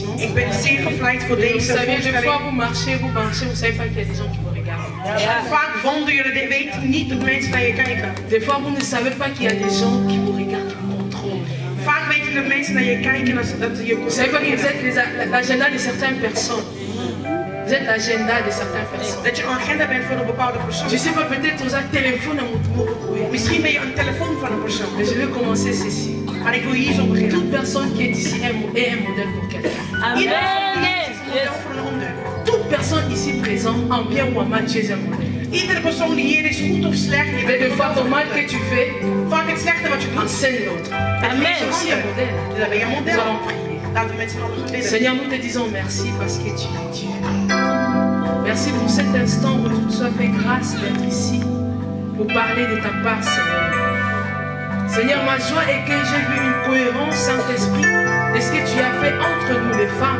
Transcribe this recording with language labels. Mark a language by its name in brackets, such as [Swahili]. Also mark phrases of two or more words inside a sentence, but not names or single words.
[Dutch] Ik ben zeer gevleid voor deze [French] Vous savez, des [Dutch] voorstelling. [French] fois vous marchez, vous savez pas qu'il y a des gens qui vous regardent. [Dutch] Vaak wonderen jullie, weten niet dat mensen naar je kijken. [French] Des fois vous ne savez pas qu'il y a des gens qui vous regardent, qui vous contrôlent. [Dutch] Vaak weten dat mensen naar je kijken en dat je [French] Vous savez pas que vous êtes l'agenda de certaines personnes. Vous êtes l'agenda de certaines personnes. [Dutch] Dat je een agenda bent voor een bepaalde persoon. [French] Je sais pas, peut-être vous avez un téléphone à mon. [Dutch] Misschien ben je een telefoon van een persoon. [French] Mais je vais commencer ceci. [Dutch] Maar ik wil hier zo beginnen. [French] Toute personne qui est ici est un modèle pour quelqu'un. Toute personne ici présente, en bien ou en mal, tu es un modèle. [Dutch] Iedere persoon die hier is, goed of slecht, je [French] Mais [Dutch] bent [French] de fois ton mal que tu fais, [Dutch] vaak het slechte wat je doet. [French] enseigne l'autre. Amen. C'est aussi un modèle. [Dutch] Dus dan ben je een [French] Nous [Dutch] model. [French] allons prier. [Dutch] Laten we met z'n allen gaan bidden. [French] Seigneur, nous te disons merci parce que tu es Dieu. Merci pour cet instant où tu nous as fait grâce d'être ici pour parler de ta part, Seigneur. Seigneur, ma joie est que j'ai vu une cohérence, Saint-Esprit, de ce que tu as fait entre nous les femmes.